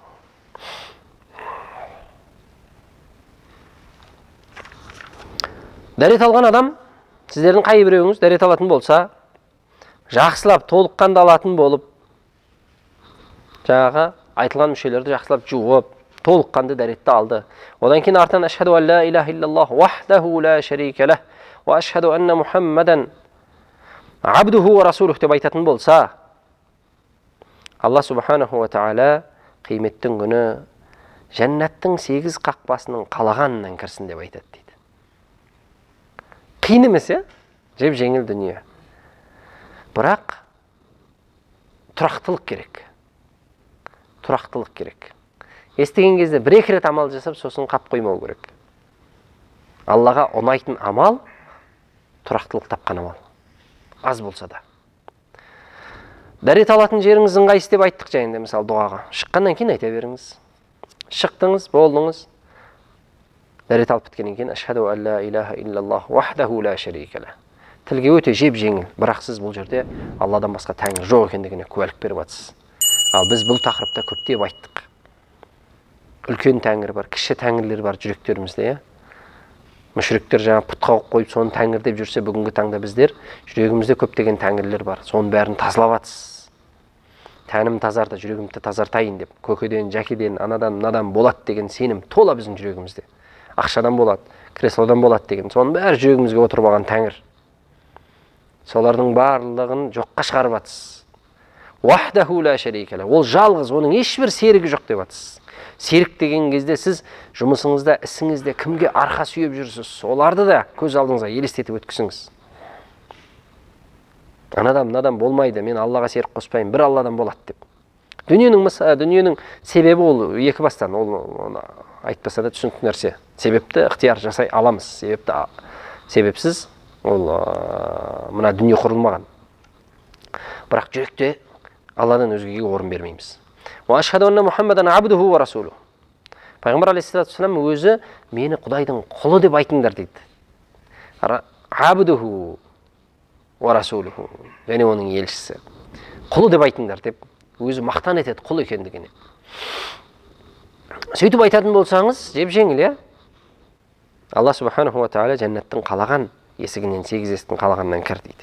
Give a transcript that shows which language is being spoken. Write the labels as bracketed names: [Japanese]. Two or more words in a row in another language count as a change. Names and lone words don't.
[Kazakh] Дәрет алған адам, сіздердің қай біреуіңіз дәрет алатын болса, жақсылап, толыққанды алатын болып, жаңағы айтылған мүшелерді жақсылап жуып, толыққанды дәретті алды. Одан кейін артынан [Arabic] أشهد أن لا إله إلا الله وحده لا شريك له وأشهد أن محمدا عبده ورسوله [Kazakh] деп айтатын болса, Алла [Arabic] سبحانه وتعالى [Kazakh] қияметтің күні жәннаттың 8 қақпасының қалағанынан кірсін деп айтады дейді. Қиын емес, жеп жеңіл дүние. Бірақ тұрақтылық керек. Тұрақтылық керек. Естіген кезде бір-екі рет амал жасап, сосын қап қоймау керек. Аллаға ұнайтын амал тұрақтылық тапқан амал. Аз болса да. Дәрет алатын жеріңіз ыңғайсыз деп айттық жайында, мысалы дұғаға. Шыққаннан кейін айта беріңіз. Шықтыңыз, болдыңыз. Дәрет алып біткеннен кейін [Arabic] أشهد أن لا إله إلا الله وحده لا شريك له. [Kazakh] Тілге өте жеп жеңіл, бірақ сіз бұл жерде Алладан басқа тәңір жоқ екендігіне куәлік беріп жатсыз. Ал біз бұл тақырыпта көптеп айттық. Үлкен тәңір бар, кіші тәңірлер бар жүректерімізде, мүшриктер жаңа пұтқа қойып соны тәңір деп жүрсе, бүгінгі таңда біздер жүрегімізде көптеген тәңірлер бар. Соның бәрін тазалап жатсыз. Тәнім тазарды, жүрегімді тазартайын деп, көкеден, жәкеден, анадан, мынадан болады деген сенім тола біздің жүрегімізде. Ақшадан болады, креслодан болады деген. Соның бәрі жүрегімізге отырып алған тәңір. Солардың барлығын жоққа шығарып жатсыз. [Arabic] وحده لا شريك له. [Kazakh] Ол жалғыз, оның ешбір серігі жоқ деп жатсыз. Серік деген кезде сіз жұмысыңызда, ісіңізде кімге арқа сүйеп жүрсіз, оларды да көз алдыңызға елестетіп өткізіңіз. Анадан, мынадан болмайды, мен Аллаға серік қоспаймын, бір Алладан болады деп. Дүниенің себебі ол екі бастан, ол айтпаса да түсінікті нәрсе. Себепті ықтияр жасай аламыз. Себепсіз ол мына дүние құрылмаған. Бірақ жүректе Алладан өзгеге орын бермейміз. [Arabic] وأشهد أن محمدا عبده ورسوله. [Kazakh] Пайғамбар [Arabic] عليه الصلاة والسلام [Kazakh] өзі мені Құдайдың құлы деп айтыңдар дейді. [Arabic] عبده ورسوله, [Kazakh] және оның елшісі. Құлы деп айтыңдар деп өзі мақтан етеді құл екендігіне. Сөйтіп айтатын болсаңыз, жеп жеңіл, Алла [Arabic] سبحانه وتعالى [Kazakh] жәннаттың қалаған есігінен 8 есіктің қалағаннан кір дейді.